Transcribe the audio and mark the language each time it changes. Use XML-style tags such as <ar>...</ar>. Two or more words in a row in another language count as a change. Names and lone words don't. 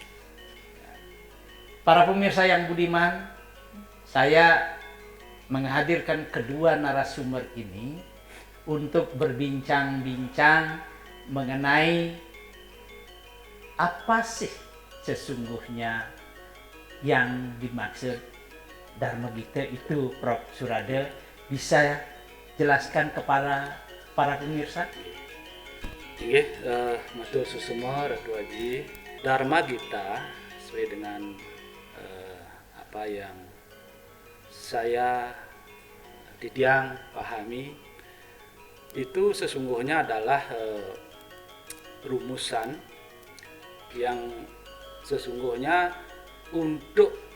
<id>Para pemirsa yang budiman, saya menghadirkan kedua narasumber ini untuk berbincang-bincang mengenai apa sih sesungguhnya yang dimaksud Dharma Gita itu, Prof. Surade, bisa jelaskan kepada para pemirsa?</id> <ban>Nggih, matur susuma Ratu Haji.</ban> <id>Dharma Gita sesuai dengan apa yang saya Didiang pahami, itu sesungguhnya adalah rumusan yang sesungguhnya untuk</id>